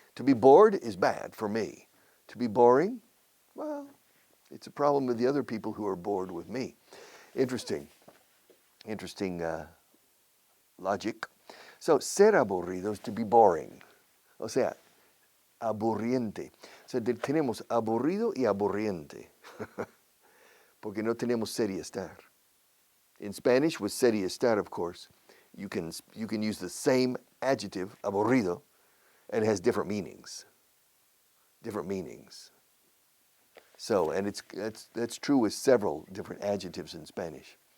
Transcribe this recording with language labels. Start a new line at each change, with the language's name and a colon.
English: To be bored is bad for me. To be boring, well, it's a problem with the other people who are bored with me. Interesting logic. So,
Spanish: ser aburrido
English: is to be boring.
Spanish: O sea, aburriente. So, tenemos aburrido y aburriente. Porque no tenemos ser y estar.
English: In Spanish, with ser y estar, of course, you can use the same adjective, aburrido, and it has different meanings. Different meanings. So, and that's true with several different adjectives in Spanish.